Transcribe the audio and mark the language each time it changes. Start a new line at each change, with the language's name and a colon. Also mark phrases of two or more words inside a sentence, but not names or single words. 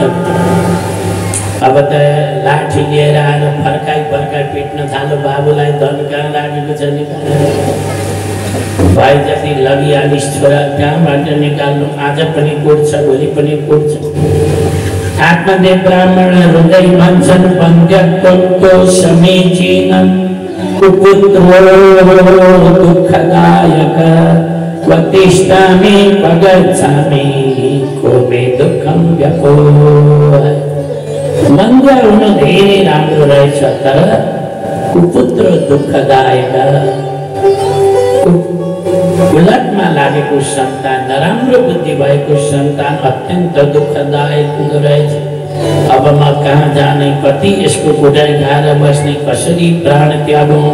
Nepali: अब त लाठी लिएर आएर फर्काई पिट्न थाल्यो। बाबुलाई धन कहाँ लागेको छ निकाल्नु, भाइ जति लगिहालिस् छोरा कहाँबाट निकाल्नु, आज पनि कुट्छ भोलि पनि कुट्छ। आत्मदेव ब्राह्मण हृदय भन्छन्
Sanskrit: पञ्चक्तो समीचीनं कुपुत्रो दुःखदायक वतिष्ठामि पगच्छामि को मे दुःखं व्यपोह।
Nepali: मन्द हुन धेरै राम्रो रहेछ तर कुपुत्र दुःखदायक। उलटमा लागेको सन्तान, नराम्रो बुद्धि भएको सन्तान अत्यन्त दुःखदायक हुँदो रहेछ। अब म कहाँ जाने, कति यसको गुडाइ खाएर बस्ने, कसरी प्राण त्यागौँ।